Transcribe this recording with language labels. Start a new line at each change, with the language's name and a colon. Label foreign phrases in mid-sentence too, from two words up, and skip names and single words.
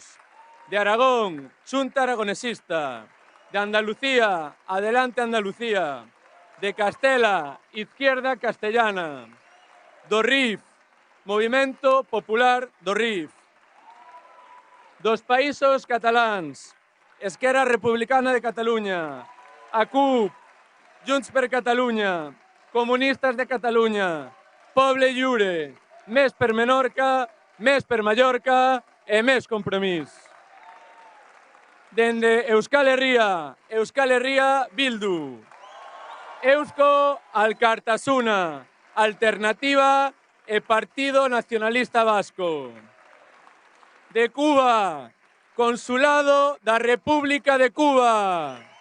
Galician: De Aragón, Xunta Aragonesista. De Andalucía, Adelante Andalucía. De Castela, Izquierda Castellana. Do RIF, Movimento Popular do RIF. Dos países catalans, Esquerra Republicana de Catalunya, a CUP, Junts per Catalunya, Comunistes de Catalunya, Poble Lliure, Més per Menorca, Més per Mallorca e Més Compromís. Dende Euskal Herria Bildu. Eusko Alkartasuna, Alternativa e Partido Nacionalista Vasco. De Cuba, Consulado da República de Cuba.